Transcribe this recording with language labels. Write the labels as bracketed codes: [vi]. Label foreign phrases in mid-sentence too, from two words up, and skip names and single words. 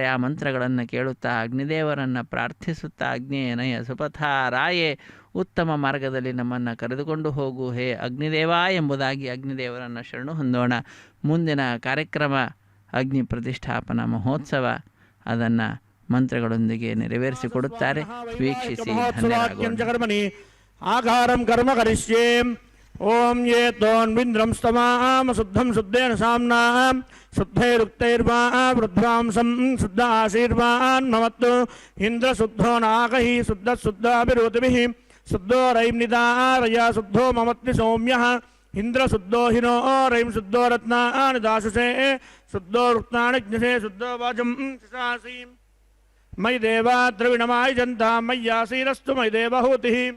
[kn] ಆ ಮಂತ್ರಗಳನ್ನು ಕೇಳುತ್ತಾ ಅಗ್ನಿದೇವರನ್ನು ಪ್ರಾರ್ಥಿಸುತ್ತಾ [sa] ಅಗ್ನೇಯನಯ ಸುಪಥ ರಾಯೇ, [kn] ಉತ್ತಮ ಮಾರ್ಗದಲ್ಲಿ ನಮ್ಮನ್ನು ಕರೆದುಕೊಂಡು ಹೋಗು ಹೇ ಅಗ್ನಿದೇವ ಎಂಬುದಾಗಿ ಅಗ್ನಿದೇವರನ್ನು ಶರಣು ಹೊಂದೋಣ. ಮುಂದಿನ ಕಾರ್ಯಕ್ರಮ ಅಗ್ನಿ ಪ್ರತಿಷ್ಠಾಪನಾ ಮಹೋತ್ಸವ. ಅದನ್ನು ಮಂತ್ರಗಳೊಂದಿಗೆ ನೆರವೇರಿಸಿಕೊಡುತ್ತಾರೆ. ವೀಕ್ಷಿಸಿ [sa] ಆಕಾರಂ ಕರ್ಮ ಕರಿಷ್ಯೇ. ಓಂ ಯೇ ತೋನ್ವಿಂದ್ರಂ ಸ್ತಮಾಂ ಶುದ್ಧಂ ಶುದ್ಧೇನ ಸಾಮ್ನಾಂ ಶುದ್ಧೈರುಕ್ತೈರ್ವಾ ವೃದ್ಧಾಂಸಂ ಶುದ್ಧ ಆಶೀರ್ವಾನ್ ಮಮತ್ತು ಇಂದ್ರ ಶುದ್ಧೋ ನಾಗಹಿ ಶುದ್ಧ ಶುದ್ಧಾಭಿರೋತಿಭಿಃ ಶುದ್ಧೋ ರೈಂ ನಿದಾರಯ ಶುದ್ಧೋ ಮಮತ್ನಿ ಸೌಮ್ಯಃ ಇಂದ್ರ ಶುದ್ಧೋ ಹಿನೋ ರೈಂ ಶುದ್ಧೋ ರತ್ನಾನಿ ದಾಶುಷೇ ಶುದ್ಧೋ ರುಕ್ತಾನಿ ಜ್ಞಸೇ ಶುದ್ಧೋ ವಾಜಂ ಶಿಶಾಸೀಂ ಮಯಿ ದೇವಾ ದ್ರವಿಣಮಾಯಿ ಜಂತಾ ಮಯ್ಯಾಸೀರಸ್ತು ಮಯಿ ದೇವಹೂತಿಃ